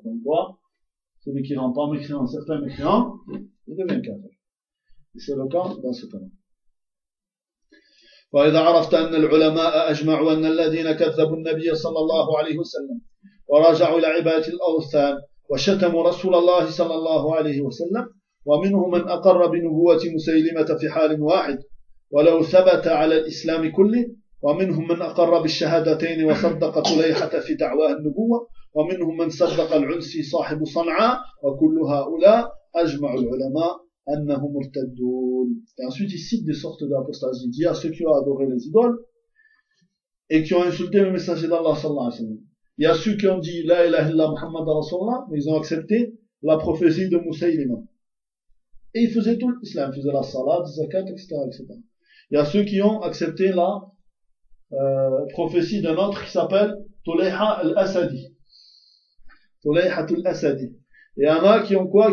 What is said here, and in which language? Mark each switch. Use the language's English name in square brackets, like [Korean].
[French] Comme quoi, celui qui rend pas mécréant, certains mécréants, il devient kafir. Et c'est le cas dans ce cas-là. [Arabic] وإذا عرفت أن العلماء أجمعوا أن الذين كذبوا النبي صلى الله عليه وسلم وراجعوا لعبادة الأوثان وشتموا رسول الله صلى الله عليه وسلم ومنهم من أقر بنبوة مسيلمة في حال واحد ولو ثبت على الإسلام كله ومنهم من أقر بالشهادتين وصدق طليحة في دعواه النبوة ومنهم من صدق العنسي صاحب صنعاء وكل هؤلاء أجمع العلماء أنهم مرتدون. [French] Et ensuite il cite des sortes d'apostasie. Il dit à ceux qui ont adoré les idoles et qui ont insulté le messager d'Allah sallallahu alayhi wa sallam. Il y a ceux qui ont dit la ilaha illa Muhammad Rasulallah, mais ils ont accepté la prophétie de Musaylimah. Et ils faisaient tout l'islam, ils faisaient la salat, la zakat, etc. Il y a ceux qui ont accepté la prophétie d'un autre qui s'appelle Tulayha al-Asadi. Et il y en a qui ont quoi?